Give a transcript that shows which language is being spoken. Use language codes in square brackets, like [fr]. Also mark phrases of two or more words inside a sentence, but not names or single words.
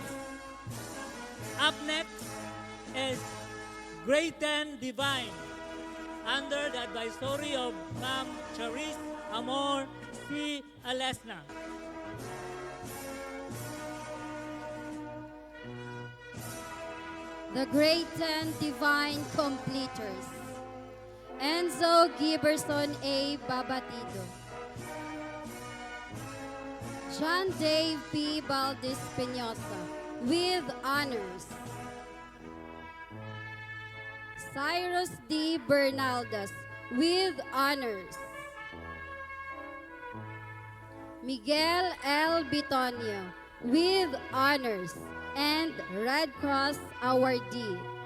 [en] Up next is Grade 10 Divine under the advisory of Ma'am Charis Amor C. Alesna. The Grade 10 Divine Completers. Enzo Giberson A. Babatido. John Dave P. Valdez Peñosa with honors. Cyrus D. Bernaldas with honors. Miguel L. Bitonio with honors and Red Cross awardee.